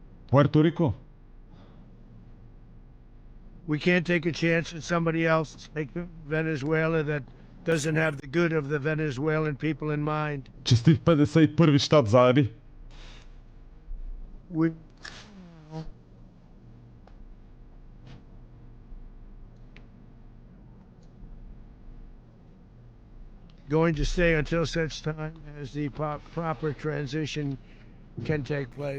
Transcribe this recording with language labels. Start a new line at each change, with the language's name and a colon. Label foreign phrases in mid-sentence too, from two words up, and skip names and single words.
Bulgarian: Пуерто Рико.
English: We can't take a chance on somebody else like Venezuela that doesn't have the good of the Venezuelan people in mind.
Bulgarian: Честит 51-ви щат, заеби.
English: We going to stay until such time as the proper transition can take place.